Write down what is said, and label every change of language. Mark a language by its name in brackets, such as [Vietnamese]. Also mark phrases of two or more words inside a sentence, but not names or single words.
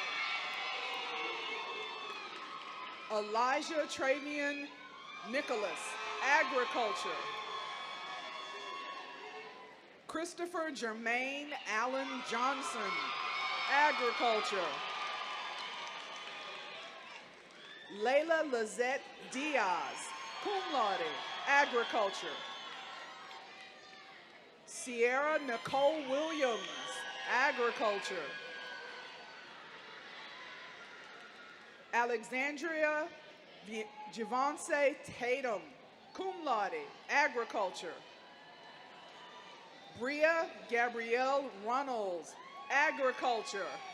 [English] Elijah Travian Nicholas, agriculture. Christopher Jermaine Allen Johnson, agriculture. Layla Lizette Diaz, [Latin] cum laude, [English] agriculture. Sierra Nicole Williams, agriculture. Alexandria Javonce Tatum, [Latin] cum laude, [English] agriculture. Bria Gabrielle Runnels, agriculture.